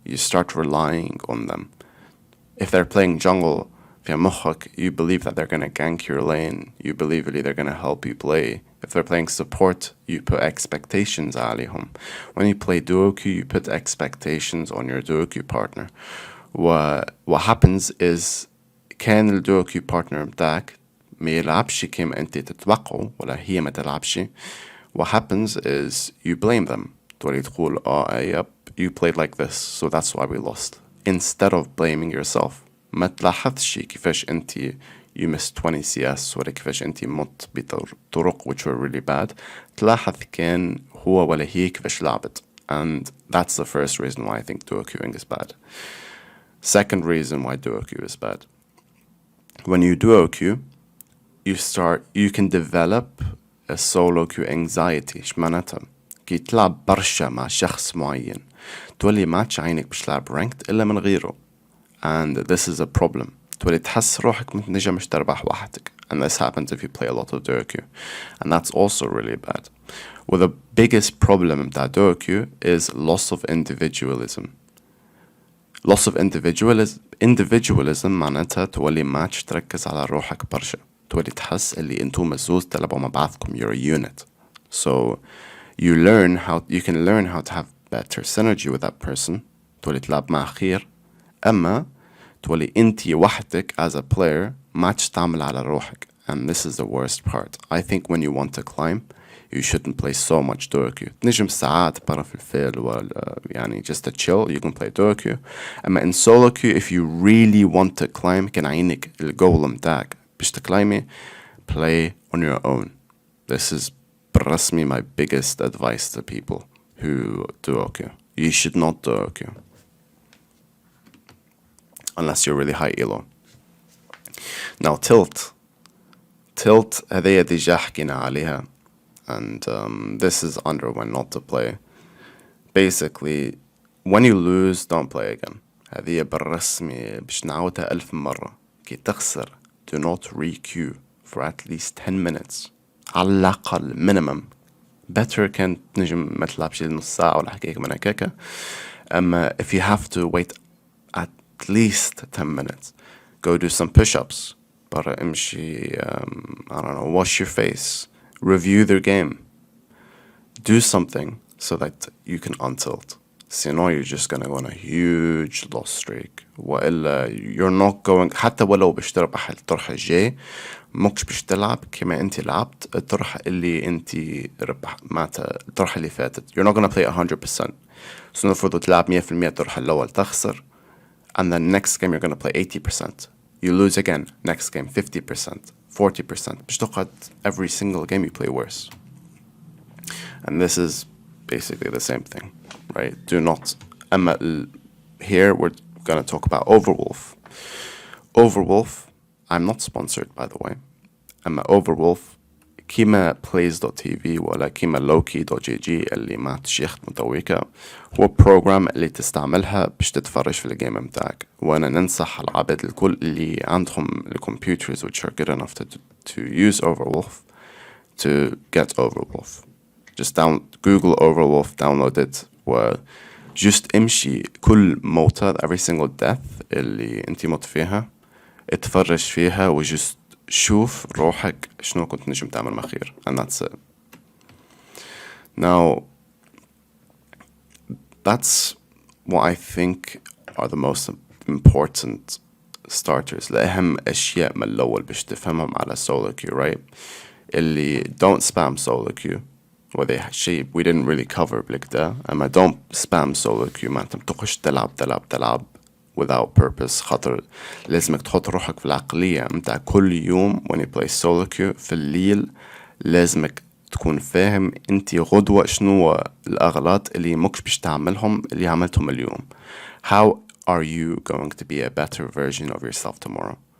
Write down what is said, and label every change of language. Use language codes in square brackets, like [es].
[en] You start relying on them. If they're playing jungle [ar] في مخك [en] you believe that they're gonna gank your lane. You believe that they're gonna help you play. If they're playing support you put expectations عليهم. When you play duo queue you put expectations on your duo queue partner. What happens is [ar] كان ال duo queue partner بتاعك ما يلعبش كما أنت تتوقعه ولا هي ما تلعبش. [en] What happens is you blame them. [ar] تولي تقول [en] yep you played like this so that's why we lost instead of blaming yourself. [ar] ما تلاحظش كيفاش أنت [en] you missed 20 CS [ar] ولا كيفاش أنت مت بطرق [en] which were really bad. [ar] تلاحظ كان هو ولا هي كيفاش لعبت [en] and that's the first reason why I think duo queuing is bad. Second reason why duo queue is bad. When you duo queue you can develop a solo queue anxiety. [ar] إيش معناتها؟ كي تلعب برشا مع شخص معين تولي ما عينك باش تلعب ranked إلا من غيره [en] and this is a problem. [ar] تولي تحس روحك متنجم مش تربح وحدك [en] and this happens if you play a lot of duo queue and that's also really bad. Well, the biggest problem متاع duo queue is loss of individualism. Loss of individualism [ar] معناتها تولي ماتش تركز على روحك برشا. تولي تحس اللي انتم مزوز تلعبوا مع بعضكم [en] you're a unit. So you can learn how to have better synergy with that person. [ar] تولي تلعب مع خير. أما تولي انتي وحدك [en] as a player [ar] ماتش تعمل على روحك. [en] And this is the worst part. I think when you want to climb you shouldn't play so much duo queue. [ar] تنجم ساعات برا في الفيل ولا يعني [en] just to chill you can play duo queue. أما in solo queue if you really want to climb [ar] كان عينك الجول متاعك باش تكلايمي [en] play on your own. This is برسمي my biggest advice to people who duo queue. You should not duo queue unless you're really high elo. Now tilt [ar] هذه ديجا حكينا عليها [en] and this is under when not to play. Basically when you lose don't play again. [ar] هذه بالرسمي باش نعاودها 1000 مرة. كي تخسر [en] do not re-queue for at least 10 minutes [ar] على الأقل [en] minimum. [ar] Better كان تنجم ما تلعبش نص ساعة ولا حكاية من هكاكا. [en] أما if you have to wait at least 10 minutes go do some push-ups [ar] برا امشي [en] I don't know wash your face review their game do something so that you can untilt. Sinon you're just gonna go on a huge loss streak [ar] وإلا you're not going حتى ولو باش تربح الطرح الجاي مكش باش تلعب كما انت لعبت الطرح اللي انت ربح معناتها الطرح اللي فاتت. [en] You're not gonna play 100%. [ar] So نفرض تلعب 100% الطرح الأول تخسر [en] and then next game you're going to play 80%. You lose again, next game 50%, 40%. [ar] باش تقعد [en] every single game you play worse. And this is basically the same thing, right? Do not. Here we're going to talk about Overwolf. Overwolf, I'm not sponsored by the way. [ar] Overwolf كيما plays.tv ولا كيما loki.gg اللي ما تشيخ متويكا هو program اللي تستعملها باش تتفرج في الجيم متاعك. وانا ننصح العباد الكل اللي عندهم الكمبيوترز [en] which are good enough to use Overwolf to get Overwolf. Just Google Overwolf, download it [ar] و just امشي كل موتة [en] every single death [ar] اللي انتي مت فيها اتفرج فيها و just شوف روحك شنو كنت نجم تعمل مخير. [en] And that's it. Now that's what I think are the most important starters. [ar] لأهم أشياء من الأول باش تفهمهم على solo queue, right? [en] اللي don't spam solo queue [ar] وهذا شيء [en] we didn't really cover بالكدا. [ar] أما [en] don't spam solo queue [ar] معناتها تخش تلعب [en] without purpose. [ar] خاطر لازمك تحط روحك في العقلية متاع كل يوم [en] when you play solo queue [ar] في الليل لازمك تكون فاهم انتي غدوة شنو الأغلاط اللي مكش باش تعملهم اللي عملتهم اليوم. [en] How are you going to be a better version of yourself tomorrow?